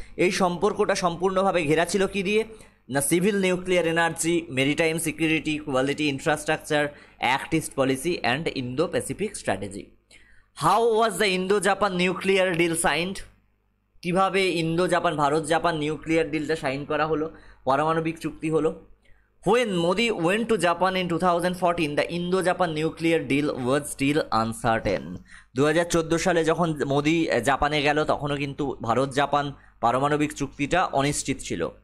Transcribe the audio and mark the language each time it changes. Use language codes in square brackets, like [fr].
[bn] এই সম্পর্কটা সম্পূর্ণভাবে ঘেরা ছিল কি দিয়ে? না, civil nuclear energy, maritime security, quality infrastructure, act east policy and Indo Pacific strategy. [en] How was the Indo Japan nuclear deal signed? [bn] কীভাবে Indo Japan, Bharat Japan nuclear ডিলটা sign করা হলো, পারমাণবিক চুক্তি হলো? [en] When Modi went to Japan in 2014, the Indo-Japan nuclear deal was still uncertain. [bn] 2014 সালে যখন মোদি জাপানে গেল তখনও কিন্তু ভারত জাপান পারমাণবিক চুক্তিটা অনিশ্চিত ছিল।